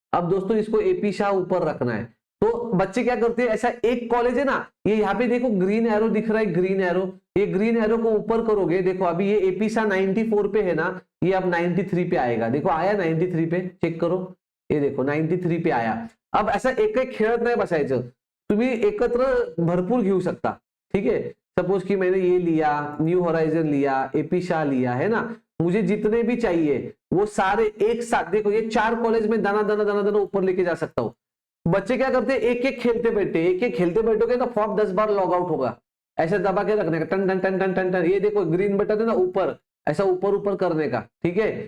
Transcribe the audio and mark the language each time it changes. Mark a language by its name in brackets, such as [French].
[Hindi] अब दोस्तों इसको AP शाह ऊपर रखना है, तो बच्चे क्या करते हैं, ऐसा एक कॉलेज है ना, ये यहाँ पे देखो ग्रीन एरो दिख रहा है, ग्रीन एरो, ये ग्रीन एरो को ऊपर करोगे, देखो अभी ये AP शाह 94 पे है ना, ये अब 93 पे आएगा, देखो आया 93 पे, चेक करो, ये देखो 93 पे आया। अब ऐसा [Marathi] एक एक खेळत नाही बसायचं, तुम्ही एकत्र भरपूर घेऊ शकता, ठीक है। [Hindi] सपोज कि मैंने ये लिया, न्यू होराइजन लिया, AP शाह लिया, है ना, मुझे जितने भी चाहिए वो सारे एक साथ, देखो ये 4 कॉलेज में दाना दाना दाना दाना ऊपर लेके जा सकता हूँ। बच्चे क्या करते हैं, एक एक खेलते बैठे, एक एक खेलते बैठोगे तो फॉर्म 10 बार लॉग आउट होगा, ऐसे दबा के रखने का, ton ton ton ton ton ton, ये देखो ग्रीन बटन है ना ऊपर, ऐसा ऊपर ऊपर करने का, ठीक है।